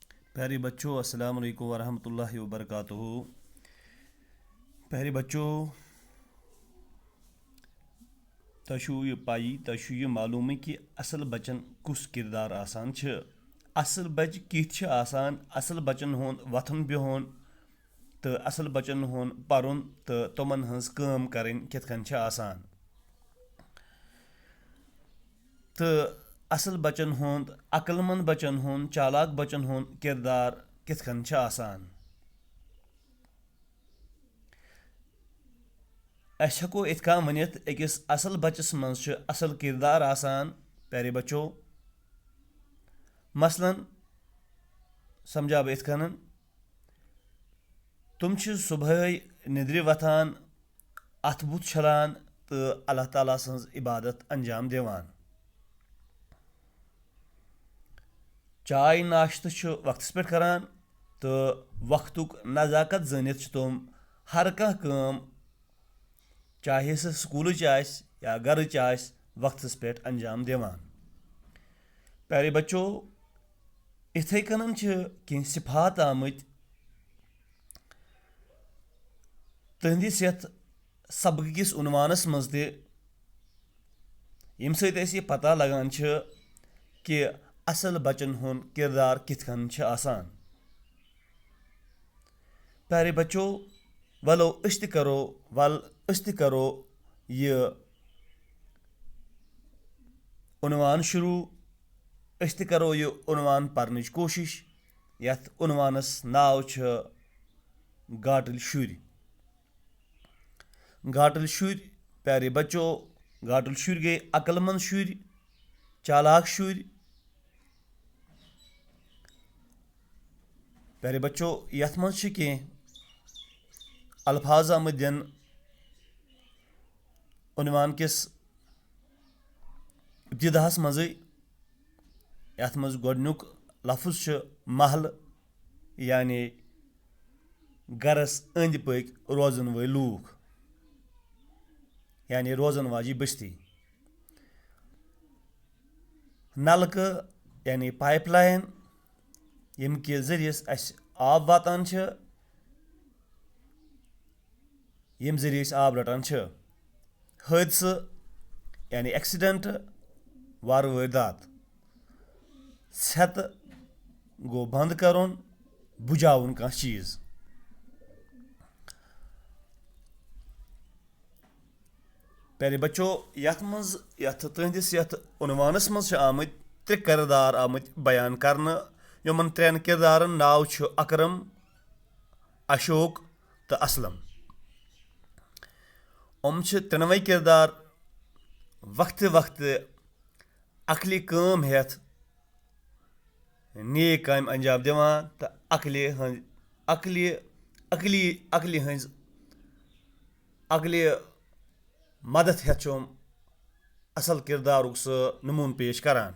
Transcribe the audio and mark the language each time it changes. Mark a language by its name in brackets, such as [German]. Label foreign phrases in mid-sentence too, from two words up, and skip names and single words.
[Hindi] प्यारे बच्चों, [Arabic] السلام عليكم ورحمة الله وبركاته. [Hindi] प्यारे बच्चों, [Kashmiri] तशु पाई तशु मालूम कि असल बचन कुस किरदार आसान छ। असल बच किथ आसान। असल बचन हुन वथन बिहुन तो असल बचन हुन परुन तो तमन हंस काम करें किथ कन छ आसान। तो असल बचन हुन, अक्लमंद बचन हुन, चालाक बचन हुन किरदार किथ कन छ आसान। अस हको इत कन वनित अकिस असल बच्चस मज असल किरदार आसान। [Hindi] प्यारे बच्चों, [Kashmiri] मसलन समझा बह इत कन तुम सुबह निद्र वथान, अथ बुथ छलान तो अल्लाह ताला सज इबादत अंजाम दिवान। चाय नाश्त वक्तस पे करान तो वक्तुक नज़ाकत जानित तुम हर कह काम, चाहे सह स्कूलच या घरच वक्तस पे अंजाम दिवान। [Hindi] प्यारे बच्चों, [Kashmiri] इथे कन कह सिफात आमत तुहदिस यथ सबक किस उनवानस मज यम सत पता लगान कि असल बचन हुन किरदार किथ कन आसान। [Hindi] प्यारे बच्चों, [Kashmiri] वलो अस करो ये उनवान शुरू। अस करो ये उनवान पर्नच कोशिश। यथ उनवानस नाव गाटल शुर। गाटल शुर, [Hindi] प्यारे बच्चों, [Kashmiri] गाटल शुर गए अक्लमंद शुर, चालाक शुर। [Hindi] प्यारे बच्चों, [Kashmiri] यथ मज कह अल्फाज आमद दिन उनवान किस इब्तिदाहस मज। यथ मज गोडनुक लफ्ज महल, यानी गरस अंद पक रोजन वल लूख, यानी रोजन वाजी बस्ती। नलक यानी पाइपलाइन, यम के जरियस अस आब वातान यम जरिए अस आब रटान। हादसा यानी एक्सीडेंट, वार वारदात। छत गो बंद करुन, बुझाउन कह चीज। [Hindi] प्यारे बच्चों, [Kashmiri] यथ तुहदिस यथ उनवानस मज आमत त्रे किरदार आमत बयान करना। यमन त्रेन किरदारन नाव अकरम, अशोक तो असलम। हम त्रेनवे किरदार वक्त वक्त अकली काम हेथ नेक काम अंजाम दिवान तो अकली हज अकली मदद हेथ असल किरदारुक नमून पेश करान।